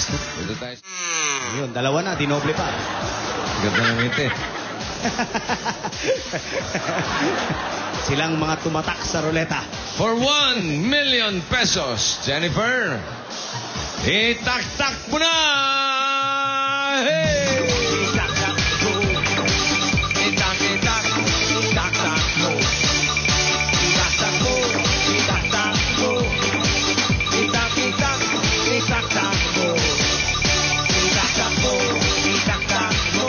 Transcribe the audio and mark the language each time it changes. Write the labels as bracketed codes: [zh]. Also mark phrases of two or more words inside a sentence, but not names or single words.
[tl] Dito tayo. Yun, dalawa na, dinoble pa. Ganda ng ngiti. Silang mga tumatak sa roleta. [en] For 1 million pesos, [tl] Jennifer, itak-tak mo na! Hey! Itak-tak-go. Itak-itak, itak-tak-go. Itak-tak-go. Itak-tak-go. Itak-itak. Itak-tak-go. Itak-tak-go. Itak-tak-go.